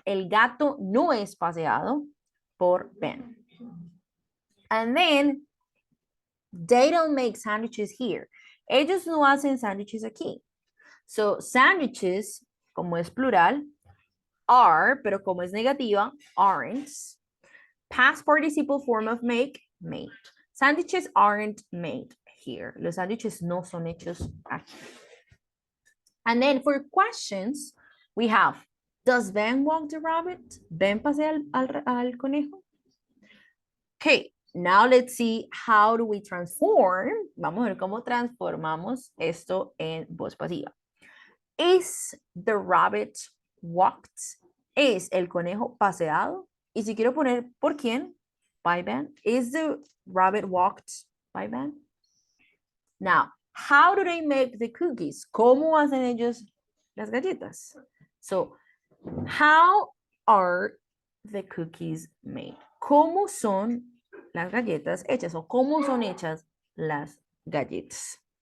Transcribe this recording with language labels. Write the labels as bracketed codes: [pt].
[es] El gato no es paseado por Ben. [en] And then, they don't make sandwiches here. [es] Ellos no hacen sándwiches aquí. So, sandwiches, como es plural, are, pero como es negativa, aren't. [en] Past participle form of make, made. Sandwiches aren't made here. [es] Los sándwiches no son hechos aquí. [en] And then for questions, we have, does Ben walk the rabbit? [es] ¿Ben pasea al conejo? Okay, [en] now let's see how do we transform. [es] Vamos a ver cómo transformamos esto en voz pasiva. [en] Is the rabbit walked? [es] ¿Es el conejo paseado? Y si quiero poner por quién, [en] by Ben. Is the rabbit walked by Ben? Now, how do they make the cookies? [es] ¿Cómo hacen ellos las galletas? [en] So, how are the cookies made? [es] ¿Cómo son las galletas hechas? ¿O cómo son hechas las galletas?